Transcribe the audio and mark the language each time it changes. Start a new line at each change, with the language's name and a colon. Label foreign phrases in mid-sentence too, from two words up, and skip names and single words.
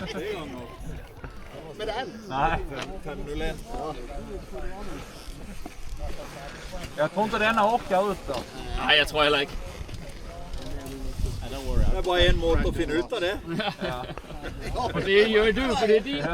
Swedish: Nej. Jag tror inte denna orkar ut då. Nej, jag tror heller ikke.
Norwegian: Det er bare en måte å finne ut av det. Ja. Og det gjør du, for det er din.